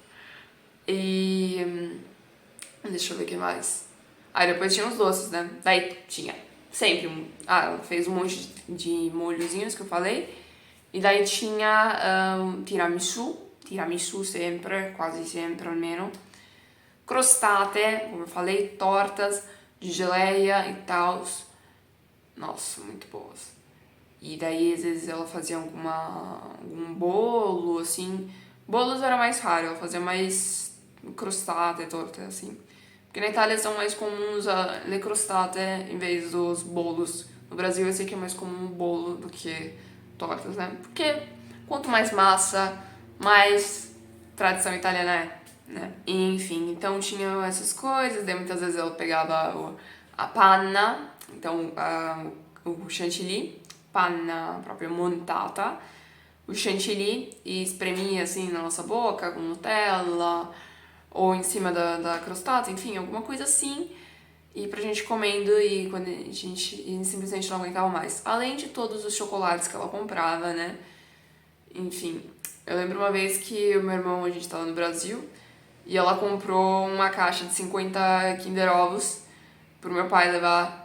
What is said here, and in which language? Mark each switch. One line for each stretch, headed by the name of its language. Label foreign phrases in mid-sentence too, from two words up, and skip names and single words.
Portuguese: E deixa eu ver o que mais. Aí depois tinha os doces, né? Daí tinha sempre ela fez um monte de molhozinhos que eu falei. E daí tinha tiramisu sempre, quase sempre almeno. Crostate, como eu falei, tortas de geleia e tal. Nossa, muito boas. E daí, às vezes, ela fazia algum bolo, assim. Bolos era mais raro, ela fazia mais crostate, torta, assim. Porque na Itália são mais comuns
Italian: le crostate
Portuguese: em vez dos bolos. No Brasil eu sei que é mais comum o bolo do que tortas, né? Porque quanto mais massa, mais tradição italiana é, né? Enfim, então tinha essas coisas, daí muitas vezes ela pegava a panna, então o chantilly,
Italian: panna proprio montata,
Portuguese: o chantilly e espremia assim na nossa boca com Nutella ou em cima da crostata, enfim, alguma coisa assim. E pra gente comendo e quando a gente simplesmente não aguentava mais. Além de todos os chocolates que ela comprava, né? Enfim, eu lembro uma vez que o meu irmão, a gente tava no Brasil, e ela comprou uma caixa de 50 Kinder Ovos pro meu pai levar.